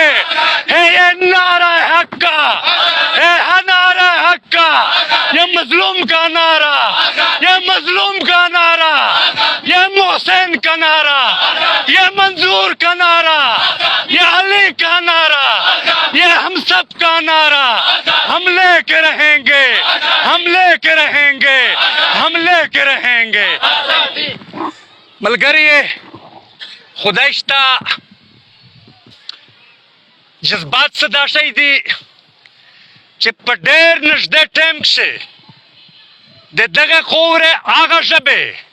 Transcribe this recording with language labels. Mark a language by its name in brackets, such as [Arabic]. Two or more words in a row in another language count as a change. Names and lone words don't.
[Urdu] ہے یہ نعرہ حق کا، ہے نعرہ حق کا، یہ مظلوم کا نعرہ، یہ مظلوم کا نعرہ، یہ محسن کا نعرہ، یہ منظور کا نعرہ، یہ علی کا نعرہ، یہ ہم سب کا نعرہ. ہم لے کے رہیں گے، ہم لے کے رہیں گے، ہم لے کے رہیں گے. [Pashto] ملګری خدای شته جذبات څه دا شی دی چې په ډېر نږدې ټایم کښې د دغه خاورې هغه ژبې